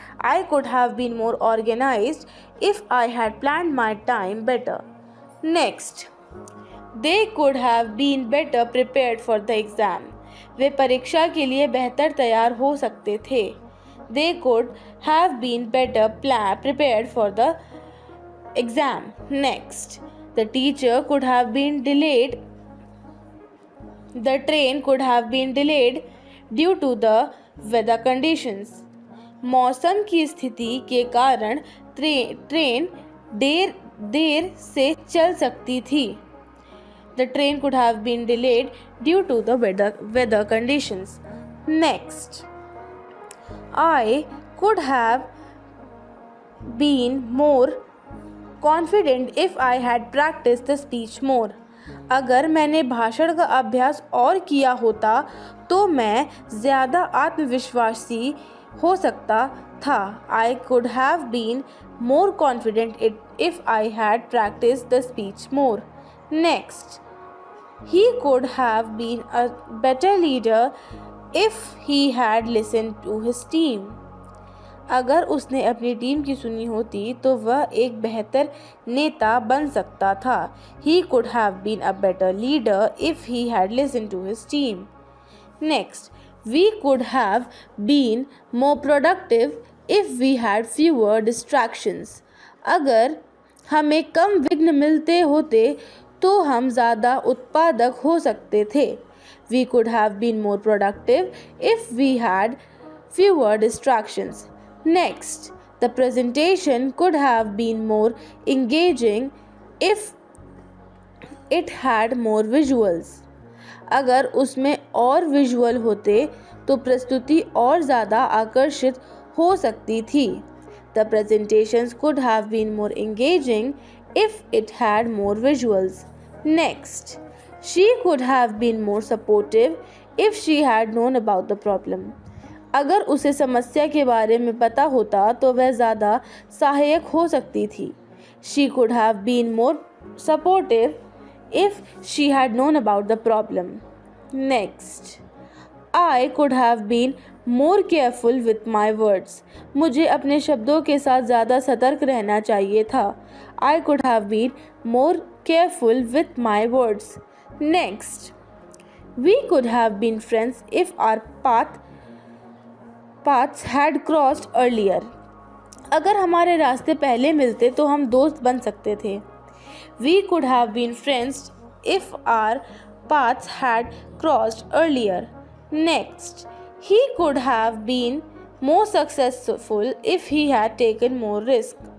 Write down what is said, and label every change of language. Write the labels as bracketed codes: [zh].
[en] I could have been more organized if I had planned my time better. Next, they could have been better prepared for the exam. [hi] वे परीक्षा के लिए बेहतर तैयार हो सकते थे. [en] They could have been better prepared for the exam. Next, the teacher could have been delayed. The train could have been delayed due to the weather conditions. [hi] मौसम की स्थिति के कारण ट्रेन देर से चल सकती थी. [en] The train could have been delayed due to the weather conditions. Next, I could have been more confident if I had practiced the speech more. [hi] अगर मैंने भाषण का अभ्यास और किया होता तो मैं ज़्यादा आत्मविश्वासी हो सकता था. [en] I could have been more confident if I had practiced the speech more. Next, he could have been a better leader if he had listened to his team. [hi] अगर उसने अपनी टीम की सुनी होती तो वह एक बेहतर नेता बन सकता था. [en] He could have been a better leader if he had listened to his team. Next, we could have been more productive if we had fewer distractions. [hi] अगर हमें कम विघ्न मिलते होते तो हम ज़्यादा उत्पादक हो सकते थे. [en] We could have been more productive if we had fewer distractions. Next, the presentation could have been more engaging if it had more visuals. [hi] अगर उसमें और विजुअल होते तो प्रस्तुति और ज़्यादा आकर्षित हो सकती थी. [en] The presentations could have been more engaging if it had more visuals. Next, she could have been more supportive if she had known about the problem. [hi] अगर उसे समस्या के बारे में पता होता तो वह ज़्यादा सहायक हो सकती थी. [en] She could have been more supportive if she had known about the problem. Next, I could have been more careful with my words. [hi] मुझे अपने शब्दों के साथ ज़्यादा सतर्क रहना चाहिए था. [en] I could have been more careful with my words. Next, we could have been friends if our paths had crossed earlier. [hi] अगर हमारे रास्ते पहले मिलते तो हम दोस्त बन सकते थे. [en] We could have been friends if our paths had crossed earlier. Next, he could have been more successful if he had taken more risk.